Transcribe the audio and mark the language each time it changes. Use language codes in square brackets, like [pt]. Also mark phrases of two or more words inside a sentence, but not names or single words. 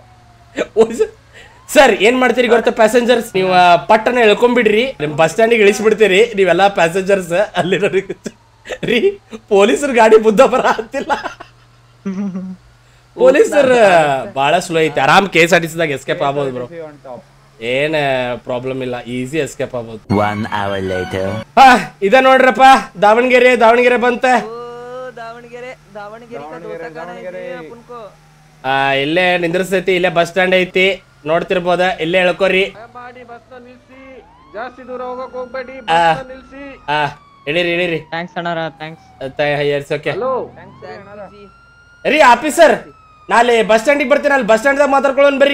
[kn] ಸರ್ ಏನ್ ಮಾಡ್ತೀರಿ ಗೊತ್ತಾ ಪ್ಯಾಸೆಂಜರ್ಸ್ ನೀವು ಪಟ್ಟನ ಎಳ್ಕೊಂಡ್ಬಿಡ್ರಿ ನಿಮ್ ಬಸ್ ಸ್ಟ್ಯಾಂಡಿಗೆ ಇಳಿಸ್ಬಿಡ್ತೀರಿ ನೀವೆಲ್ಲ ಪ್ಯಾಸೆಂಜರ್ಸ್ ಅಲ್ಲಿರೋ ರೀ ಪೊಲೀಸರು ಗಾಡಿ ಬುದ್ಧ ಬರ ಅಂತಿಲ್ಲ ಪೊಲೀಸರು ಬಹಳ ಸ್ಲೋ ಐತಿ ಆರಾಮ್ KSRTC ದಾಗ ಎಸ್ಕೇಪ್ ಆಗ್ಬೋದು ಬ್ರೋ ಏನ್ ಪ್ರಾಬ್ಲಮ್ ಇಲ್ಲ [en] easy escape [kn] ಆಗ್ಬೋದು [en] 1 hour later [kn] ಹಾ ಇದ ನೋಡ್ರಪ್ಪ ದಾವಣಗೆರೆ ಬಂತ [hi] ದಾವಣಗೆರೆ का दोसा खाना है अपन को [kn] ಇಲ್ಲೇ ನಿಂದ್ರಸ್ತೈತಿ ಇಲ್ಲೇ [en] bus stand [kn] ಐತಿ ನೋಡ್ತಿರ್ಬೋದ ಇಲ್ಲೇ ಹೇಳ್ಕೊರಿ ಮಾಡಿ ಬಸ್ನ ನಿಲ್ಸಿ ಜಾಸ್ತಿ ದೂರ ಹೋಗಕ್ ಹೋಗ್ಬೇಡಿ ಬಸ್ನ ನಿಲ್ಸಿ ಇಳಿರಿ ಥ್ಯಾಂಕ್ಸ್ ಅಣ್ಣಾರ ಥ್ಯಾಂಕ್ಸ್ ಓಕೆ ಹಲೋ ರೀ ಆಫೀಸರ್ ನಾಳೆ ಬಸ್ ಸ್ಟ್ಯಾಂಡಿಗೆ ಬರ್ತೀನಿ ಅಲ್ಲಿ [en] bus stand [kn] ಮಾತಾಡ್ಕೊಳ್ಳೋನ್ ಬರ್ರಿ